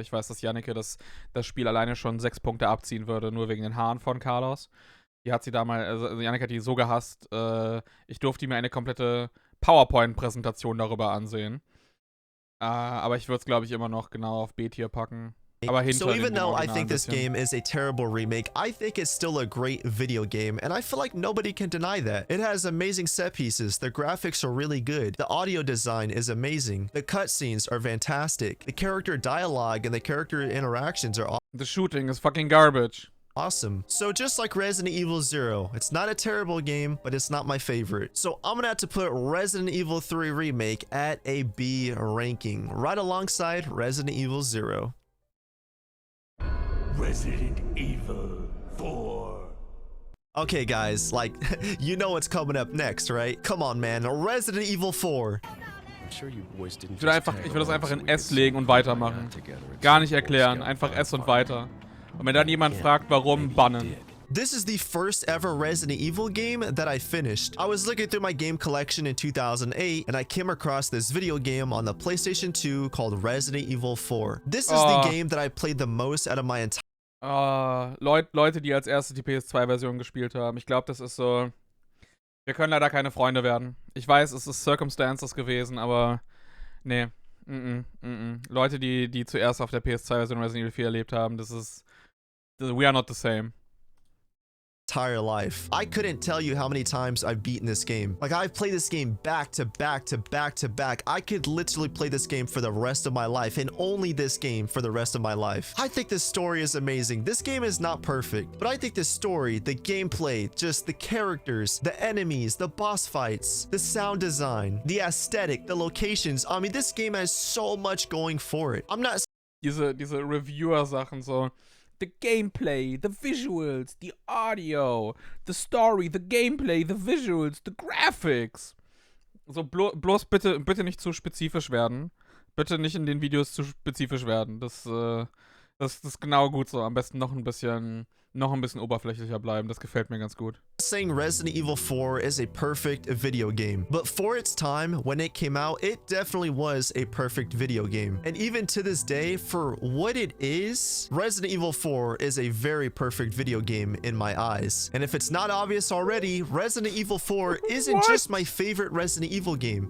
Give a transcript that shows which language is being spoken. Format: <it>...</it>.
<de>Ich weiß, dass Janneke das Spiel alleine schon 6 Punkte abziehen würde, nur wegen den Haaren von Carlos. Die hat sie damals, also Janneke hat die so gehasst, ich durfte mir eine komplette PowerPoint-Präsentation darüber ansehen. Aber ich würde es, glaube ich, immer noch genau auf B-Tier packen.</de> <en>So even though I think this game is a terrible remake, I think it's still a great video game, and I feel like nobody can deny that. It has amazing set pieces, the graphics are really good, the audio design is amazing, the cutscenes are fantastic, the character dialogue and the character interactions are the shooting is fucking garbage. Awesome. So just like Resident Evil 0, it's not a terrible game, but it's not my favorite. So I'm gonna have to put Resident Evil 3 Remake at a B ranking, right alongside Resident Evil 0. Resident Evil 4. Okay guys, like, you know what's coming up next, right? Come on man, Resident Evil 4.</en> <de>Ich würde das einfach in S legen und weitermachen. Gar nicht erklären, einfach S und weiter. Und wenn dann jemand fragt, warum, bannen.</de> <en>This is the first ever Resident Evil game that I finished. I was looking through my game collection in 2008 and I came across this video game on the PlayStation 2 called Resident Evil 4. This is the game that I played the most out of my entire</en> <de>Leute, die als erstes die PS2-Version gespielt haben. Ich glaube, das ist so. Wir können leider keine Freunde werden. Ich weiß, es ist Circumstances gewesen, aber nee. Leute, die zuerst auf der PS2-Version Resident Evil 4 erlebt haben, das ist.</de> <en>We are not the same. Entire life. I couldn't tell you how many times I've beaten this game. Like, I've played this game back to back to back to back. I could literally play this game for the rest of my life, and only this game for the rest of my life. I think this story is amazing. This game is not perfect, but I think the story, the gameplay, just the characters, the enemies, the boss fights, the sound design, the aesthetic, the locations. I mean, this game has so much going for it. I'm not...</en> <de>Diese Reviewer-Sachen so.</de> <en>The gameplay, the visuals, the audio, the story, the gameplay, the visuals, the graphics.</en> <de>So bloß bitte nicht zu spezifisch werden. Bitte nicht in den Videos zu spezifisch werden. Das ist genau gut so. Am besten noch ein bisschen oberflächlicher bleiben. Das gefällt mir ganz gut.</de> <en>Saying Resident Evil 4 is a perfect video game, but for its time when it came out, it definitely was a perfect video game. And even to this day, for what it is, Resident Evil 4 is a very perfect video game in my eyes. And if it's not obvious already, Resident Evil 4 isn't just my favorite Resident Evil game.</en>